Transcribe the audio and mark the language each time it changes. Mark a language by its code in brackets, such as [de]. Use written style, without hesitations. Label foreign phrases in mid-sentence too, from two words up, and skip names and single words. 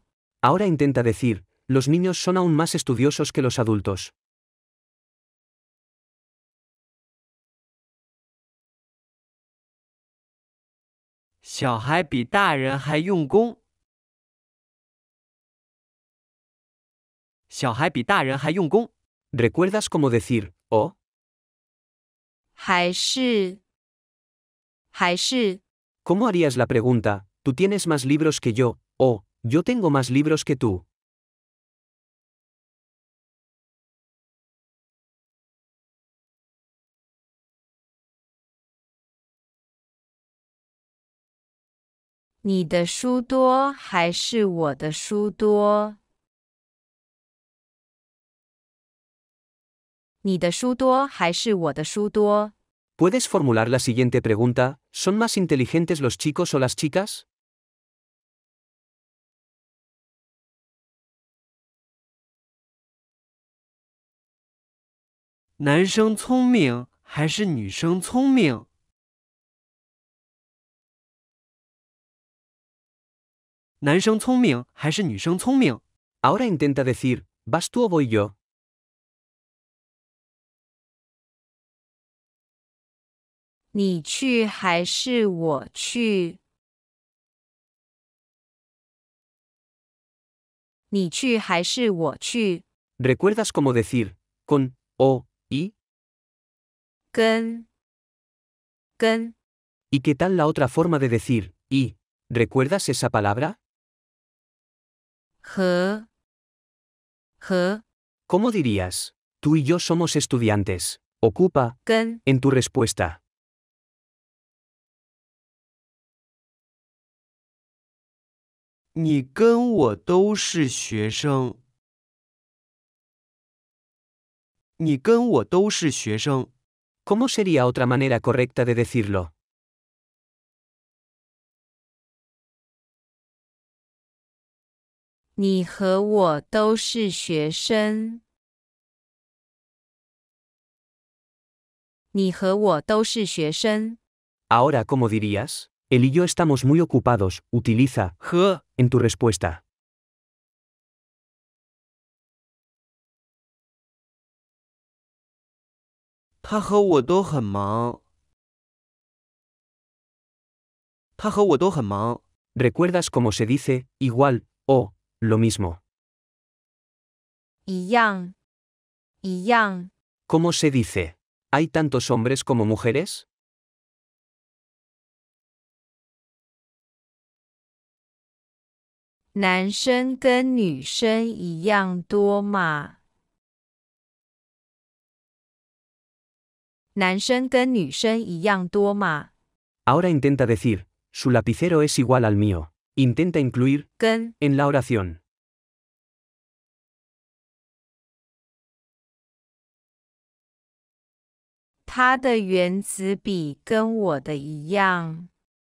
[es] Ahora intenta decir, los niños son aún más estudiosos que los adultos. [zh] 小孩比大人还用功。小孩比大人还用功。 [es] ¿Recuerdas cómo decir, oh? [zh] 还是。还是。 [es] ¿Cómo harías la pregunta, tú tienes más libros que yo, o, yo tengo más libros que tú? [zh] 你的书多还是我的书多？你的书多还是我的书多？ [es] ¿Puedes formular la siguiente pregunta, ¿son más inteligentes los chicos o las chicas? [zh] 男生聪明还是女生聪明？男生聪明还是女生聪明？ [es] Ahora intenta decir, ¿vas tú o voy yo? [zh] 你去还是我去？你去还是我去？ [es] ¿Recuerdas cómo decir, con, o, y? 跟。 ¿Y qué tal la otra forma de decir, y? ¿Recuerdas esa palabra? [zh] 和。 和 [es] ¿Cómo dirías? Tú y yo somos estudiantes. Ocupa, 跟 en tu respuesta. [zh] 你跟我都是学生。你跟我都是学生。 [es] ¿Cómo sería otra manera correcta de decirlo? [zh] 你和我都是学生。你和我都是学生。 [es] Ahora, ¿cómo dirías? Él y yo estamos muy ocupados. Utiliza 和 en tu respuesta. [zh] 他和我都很忙。他和我都很忙。 [es] ¿Recuerdas cómo se dice igual o lo mismo? [zh] 一样，一样。 [es] ¿Cómo se dice? ¿Hay tantos hombres como mujeres? [zh] 男生跟女生一样多吗？男生跟女生一样多吗？ [es] Ahora intenta decir, su lapicero es igual al mío. Intenta incluir 跟 en la oración. [zh] 他的原子笔跟我的一样。